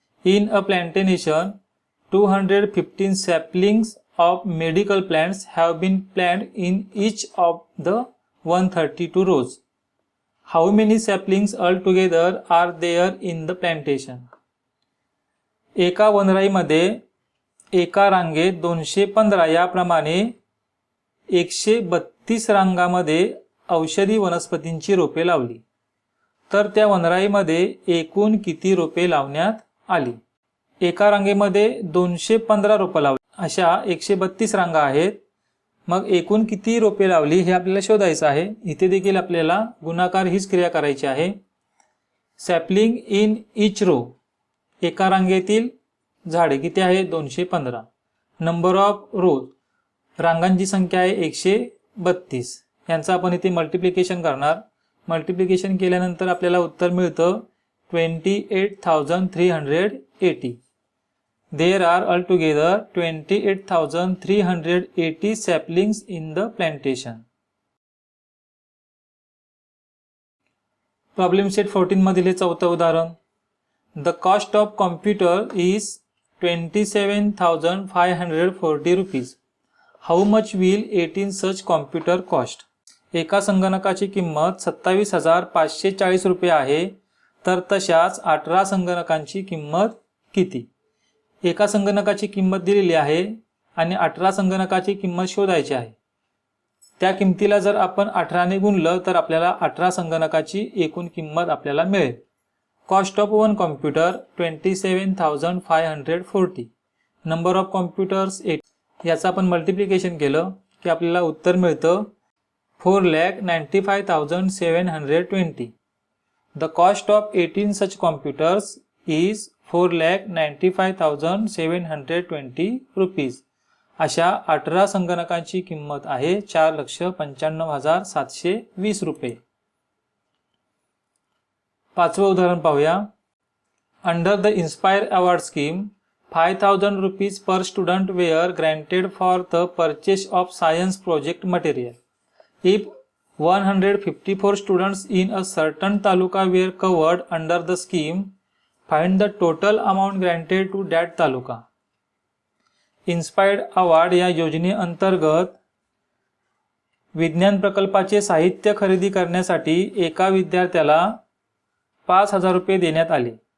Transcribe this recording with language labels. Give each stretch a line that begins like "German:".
English: In a plantation 215 saplings of medical plants have been planted in each of the 132 rows. How many saplings altogether are there in the plantation?
Marathi: एका वनराईमध्ये एका रांगेत 215 याप्रमाणे 132 रांगामध्ये औषधी वनस्पतींची रोपे लावली. तर त्या वनराईमध्ये एकूण किती रोपे लावण्यात आली? एका रांगेमध्ये 215 रोपं लावली. अशा 132 रांगा आहेत. मग एकूण किती रोपे लावली हे आपल्याला शोधायचं आहे. इथे देखील आपल्याला गुणाकार हीच क्रिया करायची आहे.
English: sapling in each row,
Marathi: एका रांगेतील झाडे किती आहे? 215.
English: number of rows,
Marathi: रांगांची संख्या आहे 132. यांचं आपण इथे मल्टिप्लिकेशन करणार. मल्टिप्लिकेशन केल्यानंतर आपल्याला उत्तर मिळतं 28,380.
English: There are altogether 28,380 saplings in the plantation.
Marathi: Problem set 14 मधील हे चौथं उदाहरण.
English: The cost of computer is 27,540 rupees. How much will 18 such computer cost?
Marathi: एका संगणकाची किंमत 27,540 रुपये आहे. तर तशाच 18 संगणकांची किंमत किती? एका संगणकाची किंमत दिलेली आहे आणि 18 संगणकाची किंमत शोधायची आहे. त्या किमतीला जर आपण 18 ने गुणलं तर आपल्याला 18 संगणकाची एकूण किंमत आपल्याला मिळेल.
English: Cost of one computer 27,540. Number of computers
Marathi: 8. याचं आपण मल्टिप्लिकेशन केलं की आपल्याला उत्तर मिळतं 4,95,720.
English: The cost of 18 such computers is 4,95,720 rupees.
Marathi: अशा 18 संगणकांची किंमत आहे 4,95,720 रुपये. पाचवं उदाहरण पाहूया.
English: Under the inspire award scheme 5,000 rupees per student were granted for the purchase of science project material. If 154 students in a certain taluka were covered under the scheme, find the total amount granted to that taluka.
Marathi: Inspired award या योजनेअंतर्गत विज्ञान प्रकल्पाचे साहित्य खरेदी करण्यासाठी एका विद्यार्थ्याला 5,000 रुपये देण्यात आले.